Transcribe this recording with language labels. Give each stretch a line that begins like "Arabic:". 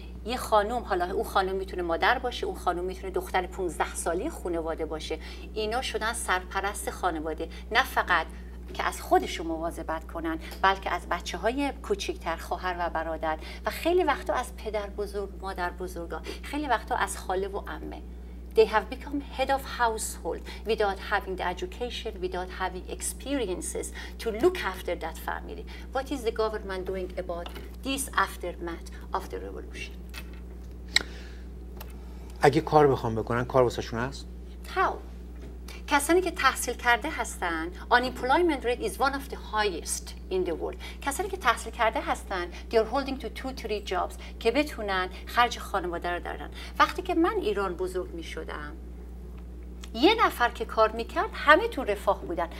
Persian: یه خانم، حالا اون خانم میتونه مادر باشه، اون خانم میتونه دختر 15 ساله خانواده باشه، اینا شدن سرپرست خانواده، نه فقط که از خودشون مواظبت کنن بلکه از بچه‌های کوچکتر، خواهر و برادر و خیلی وقتا از پدر بزرگ، مادر بزرگا، خیلی وقتا از خاله و عمه.
English: They have become head of household without having the education, without having experiences to look after that family. What is the government doing about this aftermath of the revolution?
Persian: اگه کار بخوام بکنن، کار واسهشون هست؟
English: How?
Persian: کسانی که تحصیل کرده هستن،
English: unemployment rate is one of the highest in the world.
Persian: کسانی که تحصیل کرده هستن
English: they are holding to 2-3 jobs
Persian: که بتونن خرج خانواده رو دارن. وقتی که من ایران بزرگ می شدم، یه نفر که کار میکرد همه تو رفاه بودن.